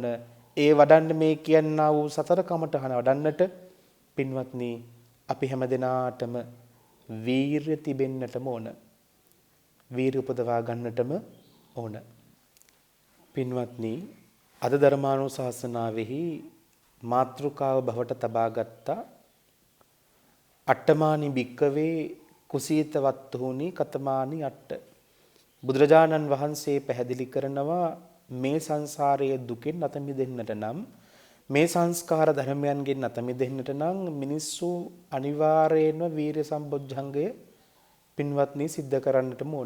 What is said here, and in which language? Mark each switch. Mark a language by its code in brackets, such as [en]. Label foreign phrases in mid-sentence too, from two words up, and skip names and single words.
[si] ඒ වඩන්න මේ කියන්නා වූ සතර කමඨහන වඩන්නට පින්වත්නි අපි හැමදෙනාටම වීරිය තිබෙන්නටම ඕන. වීරිය උපදවා ගන්නටම ඕන. පින්වත්නි අද ධර්මානුශාසනාවෙහි මාතෘකාව බවට තබාගත්ත [pi] අට්ඨමානි භික්කවේ කුසීත වත්තුහුනි කතමානි අට්ඨ. [si] බුදුරජාණන් වහන්සේ පැහැදිලි කරනවා මේ සංසාරයේ දුකෙන් අත මිදෙන්නට නම් මේ සංස්කාර ධර්මයන්ගෙන් අත මිදෙන්නට නම් මිනිස්සු අනිවාර්යයෙන්ම වීර්ය සම්බොජ්ජංගය පින්වත්නි සිද්ධ කරන්නටම ඕන.